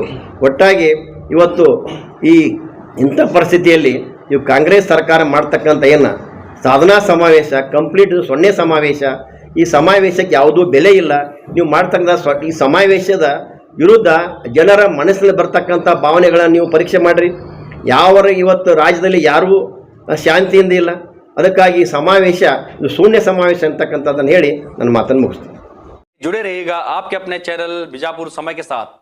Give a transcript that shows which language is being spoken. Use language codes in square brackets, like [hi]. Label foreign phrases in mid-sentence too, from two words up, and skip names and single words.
[kn] ಒಟ್ಟಾಗಿ ಇವತ್ತು ಇಂಥ ಪರಿಸ್ಥಿತಿಯಲ್ಲಿ ನೀವು ಕಾಂಗ್ರೆಸ್ ಸರ್ಕಾರ ಮಾಡ್ತಕ್ಕಂಥ ಏನು ಸಾಧನಾ ಸಮಾವೇಶ ಕಂಪ್ಲೀಟ್ 0 ಸಮಾವೇಶ, ಈ ಸಮಾವೇಶಕ್ಕೆ ಯಾವುದೂ ಬೆಲೆ ಇಲ್ಲ. ನೀವು ಮಾಡ್ತಕ್ಕಂಥ ಈ ಸಮಾವೇಶದ ವಿರುದ್ಧ ಜನರ ಮನಸ್ಸಿನಲ್ಲಿ ಬರ್ತಕ್ಕಂಥ ಭಾವನೆಗಳನ್ನು ನೀವು ಪರೀಕ್ಷೆ ಮಾಡಿರಿ. ಇವತ್ತು ರಾಜ್ಯದಲ್ಲಿ ಯಾರೂ ಶಾಂತಿಯಿಂದ ಇಲ್ಲ. ಅದಕ್ಕಾಗಿ ಸಮಾವೇಶ ಇದು ಶೂನ್ಯ ಸಮಾವೇಶ ಅಂತಕ್ಕಂಥದ್ದನ್ನು ಹೇಳಿ ನನ್ನ ಮಾತನ್ನು ಮುಗಿಸ್ತೀನಿ. [hi] जुड़े रहिएगा आपके अपने चैनल बीजापुर समय के साथ।